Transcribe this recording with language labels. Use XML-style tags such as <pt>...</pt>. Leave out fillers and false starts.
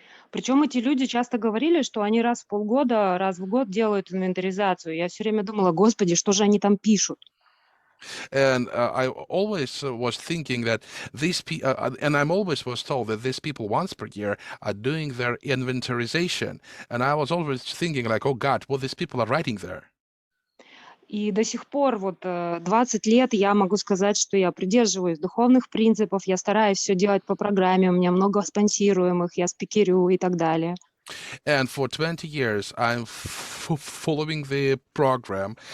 <ru>Причем эти люди часто говорили, что они раз в полгода, раз в год делают инвентаризацию. Я все время думала, господи, что же они там пишут?</ru> <en>And I always was thinking that these people, and I'm always was told that these people once per year are doing their inventorization. And I was always thinking like, oh God, what these people are writing there.</en> <ru>И до сих пор, вот 20 лет, я могу сказать, что я придерживаюсь духовных принципов, я стараюсь все делать по программе, у меня много спонсируемых, я спикерю и так далее.</ru> <en>And for 20 years, I'm following the program.</en>